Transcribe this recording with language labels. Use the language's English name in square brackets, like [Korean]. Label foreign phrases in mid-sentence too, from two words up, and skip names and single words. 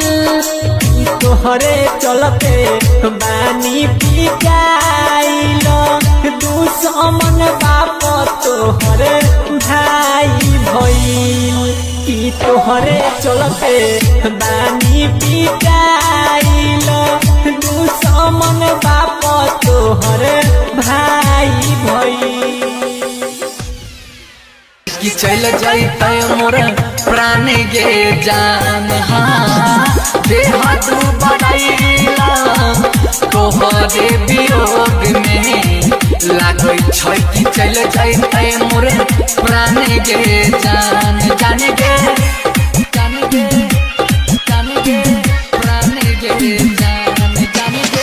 [Bhojpuri] तोहरे चलते बानी पिटाइल दुश्मन बाप तोहर भाई भइल कि तोहरे चलते बानी पिटाइल दुश्मन बाप तोहर भाई भइल [Magahi] कि चल जाइते मोर प्राण गे जान देहा तू बढ़ाइला तोहरे वियोग में लागै छै कि चल जाइते मोर प्राण गे जान जाने गे जाने गे जाने गे प्राण गे जान जाने गे